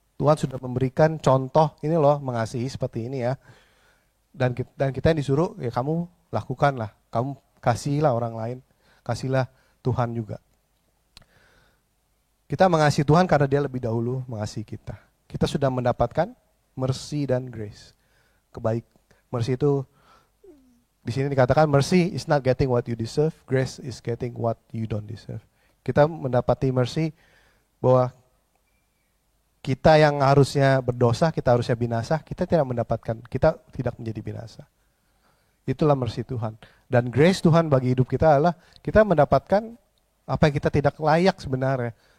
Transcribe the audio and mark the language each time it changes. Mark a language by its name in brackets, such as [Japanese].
[Indonesian] Tuhan sudah memberikan contoh, ini loh mengasihi seperti ini ya. Dan kita yang disuruh, ya kamu lakukanlah, kamu kasihilah orang lain, kasihlah Tuhan juga. Kita mengasihi Tuhan karena Dia lebih dahulu mengasihi kita. Kita sudah mendapatkan mercy dan grace. Mercy itu di sini dikatakan [English] mercy is not getting what you deserve, grace is getting what you don't deserve. [Indonesian] Kita mendapati mercy bahwa kita yang harusnya berdosa, kita harusnya binasa, kita tidak menjadi binasa. Itulah mercy Tuhan. Dan grace Tuhan bagi hidup kita adalah kita mendapatkan apa yang kita tidak layak sebenarnya.